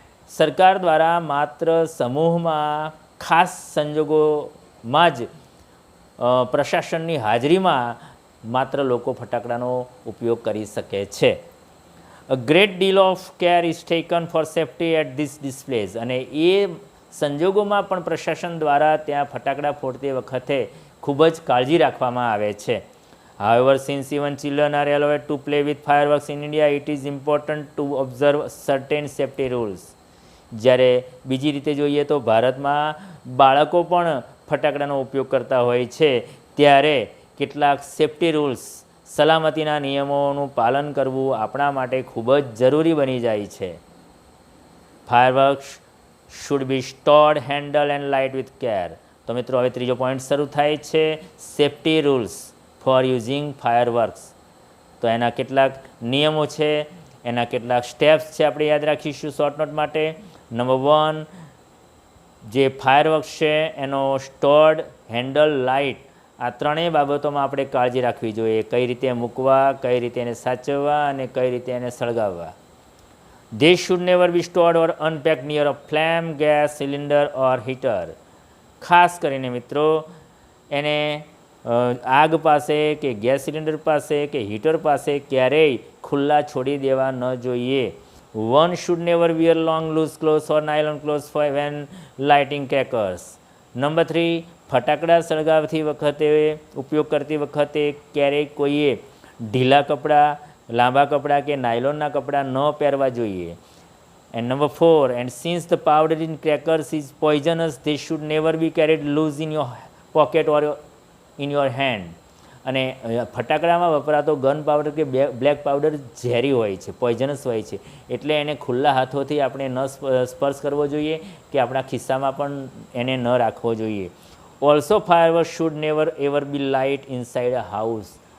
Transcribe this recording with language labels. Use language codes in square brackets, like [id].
[gu] સરકાર દ્વારા માત્ર સમૂહમાં ખાસ સંજોગોમાં જ પ્રશાસનની હાજરીમાં માત્ર લોકો ફટાકડાનો ઉપયોગ કરી શકે છે. [en] a great deal of care is taken for safety at this displays, [gu] અને એ સંજોગોમાં પણ પ્રશાસન દ્વારા ત્યાં ફટાકડા ફોડતી વખતે ખૂબ જ કાળજી રાખવામાં આવે છે. [en] However, since even children are allowed to play with fireworks in India, it is important to observe certain safety rules. [gu] જ્યારે બીજી રીતે જોઈએ તો ભારતમાં બાળકો પણ ફટાકડાનો ઉપયોગ કરતા હોય છે ત્યારે કેટલાક સેફ્ટી રૂલ્સ, સલામતીના નિયમોનું પાલન કરવું આપણા માટે ખૂબ જ જરૂરી બની જાય છે. [en] Fireworks should be stored, handle and light with care. [gu] તો મિત્રો હવે ત્રીજો પોઈન્ટ શરૂ થાય છે, [en] Safety rules for using fireworks. [gu] તો એના કેટલાક નિયમો છે, એના કેટલાક સ્ટેપ્સ છે, આપણે યાદ રાખીશું શોર્ટ નોટ માટે. નંબર 1, જે ફાયરવર્ક્સ છે એનો સ્ટોર્ડ, હેન્ડલ, લાઇટ, આ ત્રણેય બાબતોમાં આપણે કાળજી રાખવી જોઈએ. કઈ રીતે મૂકવા, કઈ રીતે એને સાચવવા અને કઈ રીતે એને સળગાવવા. [en] They should never be stored or unpacked near a flame, gas cylinder or heater. [gu] ખાસ કરીને મિત્રો એને આગ પાસે કે ગેસ સિલિન્ડર પાસે કે હીટર પાસે ક્યારેય ખુલ્લા છોડી દેવા ન જોઈએ. [en] One should never wear long loose clothes or nylon clothes when lighting crackers. [gu] Number 3, ફટાકડા સળગાવતી વખતે, ઉપયોગ કરતી વખતે ક્યારેય કોઈએ ઢીલા કપડાં, લાંબા કપડાં કે નાયલોનના કપડાં ન પહેરવા જોઈએ. [en] And number 4, and since the powder in crackers is poisonous, they should never be carried loose in your pocket or in your hand. [gu] અને ફટાકડામાં વપરાતો ગન પાવડર કે બ્લેક પાવડર ઝેરી હોય છે, પોઈઝનસ હોય છે, એટલે એને ખુલ્લા હાથોથી આપણે ન સ્પર્શ કરવો જોઈએ કે આપણા ખિસ્સામાં પણ એને ન રાખવો જોઈએ. [en] Also firework should never ever be light inside a house.